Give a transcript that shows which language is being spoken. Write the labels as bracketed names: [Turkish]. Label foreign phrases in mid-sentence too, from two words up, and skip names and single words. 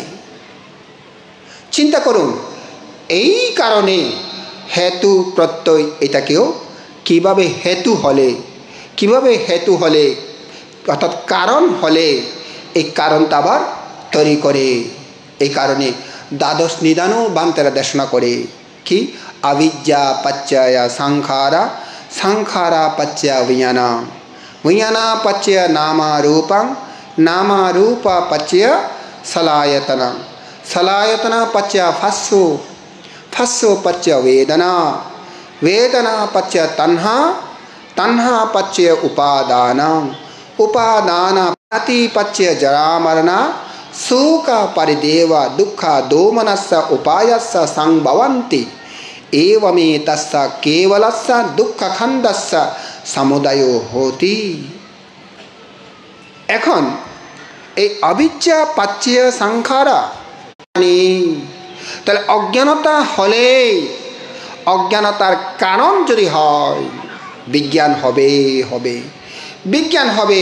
[Bangla] চিন্তা করুন, এই কারণে হেতু প্রত্যয় এটাকেও কিভাবে হেতু হলে অর্থাৎ কারণ হলে এই কারণটা আবার তৈরি করে। এই কারণে দ্বাদশ নিদানও বান্তেরা দেশনা করে কি? [Pali] अविद्या पच्चय संखारा, संखारा पच्चय विज्ञाना, विज्ञाना पच्चय नामारूपं, नामारूप पच्चय सलायतना, सलायतना पच्चय फस्सु, फस्सु पच्चय वेदना, वेदना पच्चय तन्हा, तन्हा पच्चय उपादान, उपादान प्रति पच्चय जरा मरणा, शोक परिदेव दुःख दोमनस्य उपायस्य संभवन्ति, एवमे तस्य केवलस्य दुःख खंडस्य समुदय होति। [Bangla] এখন এই [Pali] অবিদ্যা পাচ্ছেয় সংখারা, [Bangla] তাহলে অজ্ঞানতা হলে, অজ্ঞানতার কারণ যদি হয় বিজ্ঞান হবে, বিজ্ঞান হবে।